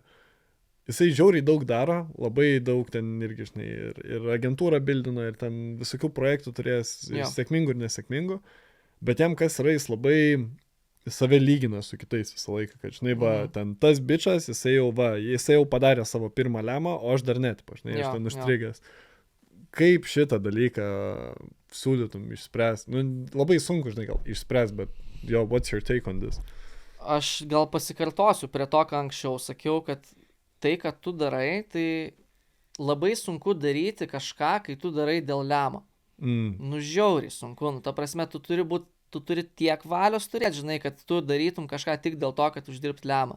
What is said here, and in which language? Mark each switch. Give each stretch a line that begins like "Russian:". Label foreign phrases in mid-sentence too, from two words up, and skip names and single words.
Lithuanian: Jisai žiauriai daug daro, labai daug ten irgi, žinai, ir agentūrą bildino, ir ten visokių projektų turės, ir sėkmingų ir nesėkmingų, bet jam kas yra, jis labai save lygina su kitais visą laiką, kad, žinai, ten tas bičas, jisai jau padarė savo pirmą lemą, o aš dar net, žinai, aš ten užstrigęs. Kaip šitą dalyką siūlytum išspręsti? Labai sunku, žinai, gal išspręsti, bet
English: what's your take on this?
Lithuanian: Aš gal pasikartosiu prie to, ką anksčiau sakiau, kad tai, kad tu darai, tai labai sunku daryti kažką, kai tu darai dėl lemo. Žiauriai sunku. Ta prasme, tu turi tiek valios turėti, žinai, kad tu darytum kažką tik dėl to, kad uždirbt lemą.